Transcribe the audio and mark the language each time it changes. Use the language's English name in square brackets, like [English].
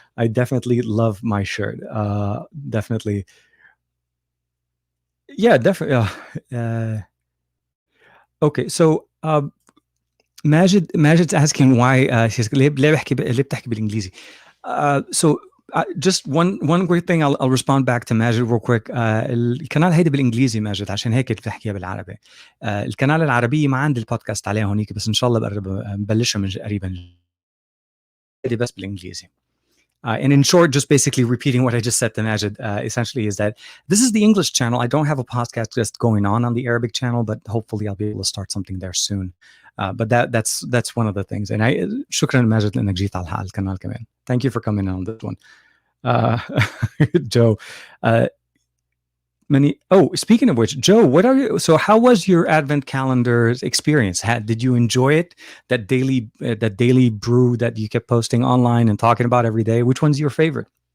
[English] I definitely love my shirt. Definitely, yeah, definitely. Okay, so. Majid's asking why she's [Arabic] ليه بتحكي بالانجليزي. [English] So just one quick thing, I'll respond back to ماجد real quick. [Arabic] القناه هيدي بالانجليزي ماجد، عشان هيك بتحكيها بالعربي. القناه العربيه ما عندي البودكاست عليها هونيك، بس ان شاء الله بقرب نبلشها من قريبا. هيدي بس بالانجليزي. [English] And in short, just basically repeating what I just said to Majid, essentially is that this is the English channel. I don't have a podcast just going on the Arabic channel, but hopefully I'll be able to start something there soon. But that's one of the things. And I [Arabic] شكرا ماجد لانك جيت على القناة كمان. [English] Thank you for coming on this one. Joe, speaking of which, Joe, so how was your Advent calendar's experience? Did you enjoy it? That daily brew that you kept posting online and talking about every day? Which one's your favorite?